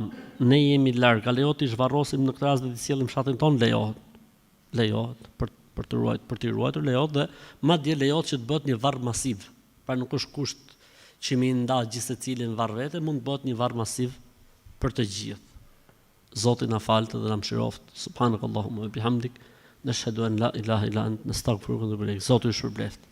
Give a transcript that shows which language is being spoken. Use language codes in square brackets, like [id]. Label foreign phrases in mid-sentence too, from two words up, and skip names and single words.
[sq] Ne jemi larg, a lejohet të zhvarrosim në këtë rast dhe të sjellim fshatin ton? Lejohet për të ruajtur lejohet dhe madje lejohet që të bëhet një varr masiv. Pra nuk është kusht që mi nda gjithë secilin varr vete, mund të bëhet një varr masiv për të gjithë. Zoti na falte dhe na mëshiroft. [ar] سبحانك اللهم وبحمدك نشهد أن لا إله إلا أنت نستغفرك ونتوب إليك. [sq] Zoti ju shpërbleft.